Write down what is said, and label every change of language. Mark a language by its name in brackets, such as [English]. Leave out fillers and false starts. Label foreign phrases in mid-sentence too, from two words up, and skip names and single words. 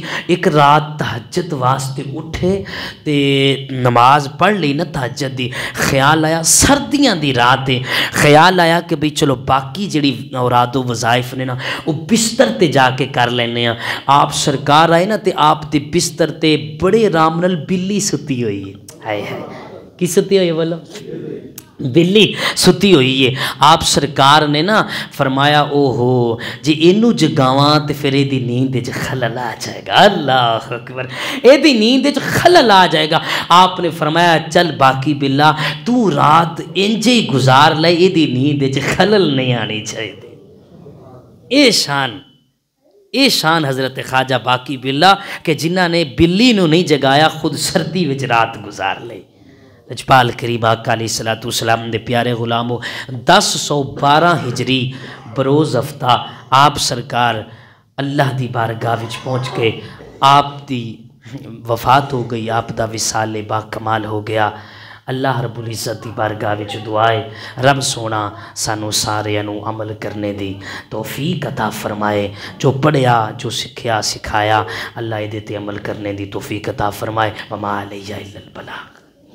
[Punjabi] ایک رات تہجد واسطے اٹھے تے نماز پڑھ لی نا تہجد دی، خیال آیا سردیاں دی رات ہے، خیال آیا کہ بھئی چلو باقی جڑی اوراد و وظائف نے نا وہ بستر تے جا کے کر لینے ہیں. آپ سرکار آئے نا تے آپ دے بستر تے بڑے رام نال بلی ستی ہوئی ہے. کی ستی ہوئی ہے بولو؟ بلی ستی ہوئی ہے. آپ سرکار نے نا فرمایا او ہو جی اینو جگاواں تے پھر ایدی نیند وچ خلل آ جائے گا. [Arabic] اللہ اکبر. [Punjabi] ایدی نیند وچ خلل آ جائے گا. آپ نے فرمایا چل باقی باللہ تو رات انجے ہی گزار لے، ایدی نیند وچ خلل نہیں آنی چاہیے. اے شان حضرت خواجہ باقی باللہ کہ جنہ نے بلی نو نہیں جگایا خود سردی وچ رات گزار لے. لجپال کریم آقا علیہ السلام دے پیارے غلامو 1012 ہجری بروز ہفتہ آپ سرکار اللہ دی بارگاہ وچ پہنچ کے آپ دی وفات ہو گئی، آپ دا وصال با کمال ہو گیا. اللہ رب العزت دی بارگاہ وچ دعائے رب سونا سانو سارے انو عمل کرنے دی توفیق عطا فرمائے. جو پڑھیا جو سکھیا سکھایا اللہ ایدے تے عمل کرنے دی توفیق عطا فرمائے. [Arabic] وما علیہ الا البلاغ.